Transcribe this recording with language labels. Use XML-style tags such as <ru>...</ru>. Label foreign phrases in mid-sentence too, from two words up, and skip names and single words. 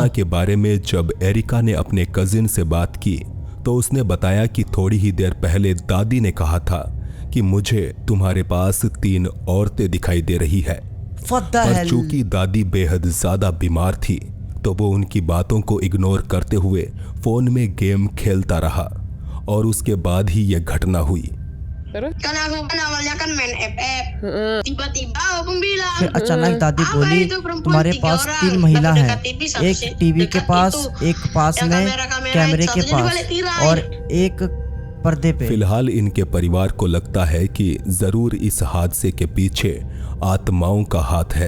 <hi>इस घटना के बारे में जब एरिका ने अपने कजिन से बात की तो उसने बताया कि थोड़ी ही देर पहले दादी ने कहा था कि मुझे तुम्हारे पास 3 औरतें दिखाई दे रही है। पर चूंकि दादी बेहद ज्यादा बीमार थी तो वो उनकी बातों को इग्नोर करते हुए फोन में गेम खेलता रहा और उसके बाद ही यह घटना हुई।</hi> <id>Kan aku kan awalnya kan main FF, tiba-tiba Opung bilang,</id> <hi>फिर अचानक दादी बोली तुम्हारे पास 3 महिला हैं, एक टीवी के पास, एक पास में कैमरे के पास और एक पर्दे पे। फिलहाल इनके परिवार को लगता है कि जरूर इस हादसे के पीछे आत्माओं का हाथ है।</hi>